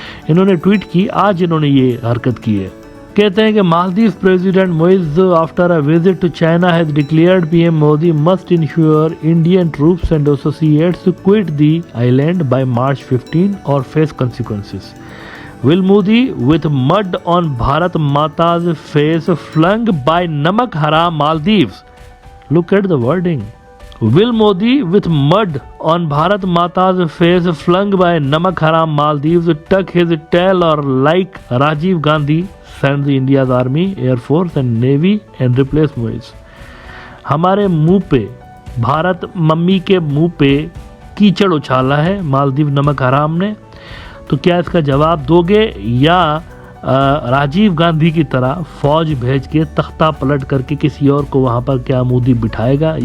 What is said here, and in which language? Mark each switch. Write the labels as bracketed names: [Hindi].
[Hindi] इन्होंने ट्वीट की, आज इन्होंने ये हरकत की है। कहते हैं कि [English] Maldives president Muizzu after a visit to China has declared PM Modi must ensure Indian troops and associates to quit the island by March 15 और face consequences. Will Modi with mud on Bharat Mata's face flung by Namak Haram Maldives? Look at the wording. Will Modi with mud on Bharat Mata's face flung by Namak Haram Maldives tuck his tail or like Rajiv Gandhi send the India's army, air force and navy and replace Moise? [Hindi] हमारे मुंह पे, Bharat mummy के मुंह पे कीचड़ उछाला है मालदीव नमक हराम ने। तो क्या इसका जवाब दोगे या राजीव गांधी की तरह फौज भेज के तख्ता पलट करके किसी और को वहाँ पर क्या मोदी बिठाएगा?